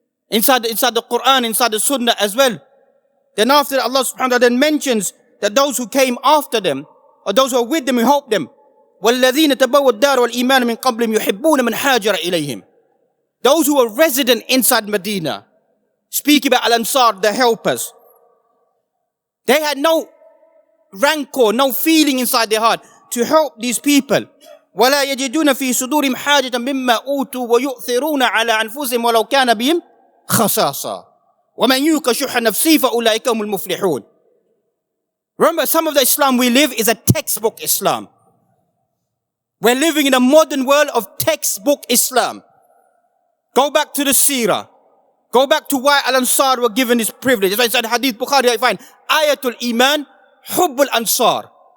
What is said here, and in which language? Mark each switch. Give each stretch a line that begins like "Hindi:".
English: Inside the Quran, inside the Sunnah as well. Then after that, Allah subhanahu wa ta'ala then mentions that those who came after them, or those who are with them, who helped them,
Arabic: وَالَّذِينَ تَبَوَّا الدَّارَ وَالْإِيمَانَ مِنْ قَبْلِهِمْ يُحِبُّونَ مَنْ هَاجَرَ إِلَيْهِمْ.
English: Those who were resident inside Medina, speak about Al-Ansar, the helpers. They had no rancor, no feeling inside their heart to help these people
Arabic: ولا يجدون في صدورهم حاجة مما أوتوا ويؤثرون على أنفسهم ولو كان بهم خصاصة ومن يوق شح نفسه فأولئك هم المفلحون.
English: Remember, some of the Islam we live is a textbook Islam. We're living in a modern world of textbook Islam. Go back to the Seerah. Go back to why Al-Ansar were given this privilege. As I said, Hadith Bukhari, I find Ayatul Iman, Hubbul Ansar.